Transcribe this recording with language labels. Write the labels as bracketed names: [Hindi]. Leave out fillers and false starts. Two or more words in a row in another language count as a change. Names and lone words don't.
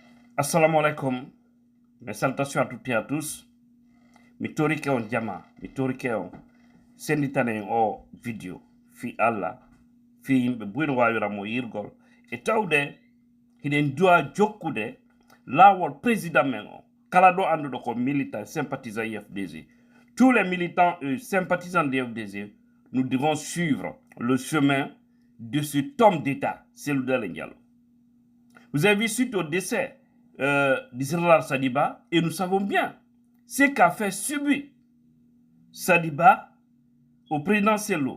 [Arabic] السلام عليكم. [French] Mes salutations à toutes et à tous. [Fula] Mi torike on jama, mi torike on senditane o video fi Allah fi yimɓe buyno wawiramo yirgol e tawde hiɗen duwa jokkude lawol président men o kala ɗo anduɗo ko [French] militant sympathisant IFDG. Tous les militants et sympathisants de l'IFDG, nous devons suivre le chemin de cet homme d'État, Cellou Dalein Diallo. Vous avez vu, suite au décès du général Sadiba, et nous savons bien ce qu'a fait subir Sadiba au président Cellou.